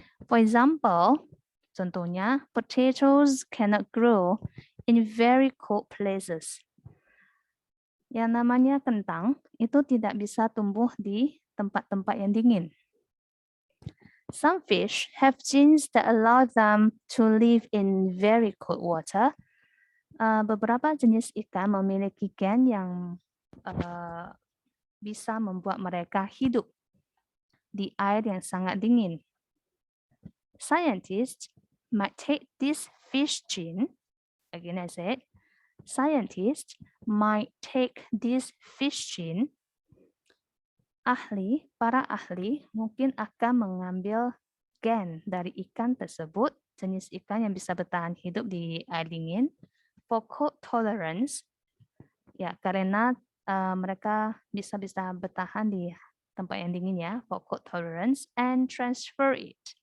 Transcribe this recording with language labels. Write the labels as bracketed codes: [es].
[en] For example, contohnya, potatoes cannot grow in very cold places. [id] Yang namanya kentang itu tidak bisa tumbuh di tempat-tempat yang dingin. [en] Some fish have genes that allow them to live in very cold water. [id] Beberapa jenis ikan memiliki gen yang bisa membuat mereka hidup di air yang sangat dingin. [en] Scientists might take this fish gene, again I said, scientists might take this fish gene. [id] Para ahli mungkin akan mengambil gen dari ikan tersebut, jenis ikan yang bisa bertahan hidup di air dingin, [en] for cold tolerance, [id] ya karena mereka bisa bertahan di tempat yang dingin ya, for cold tolerance, [en] and transfer it.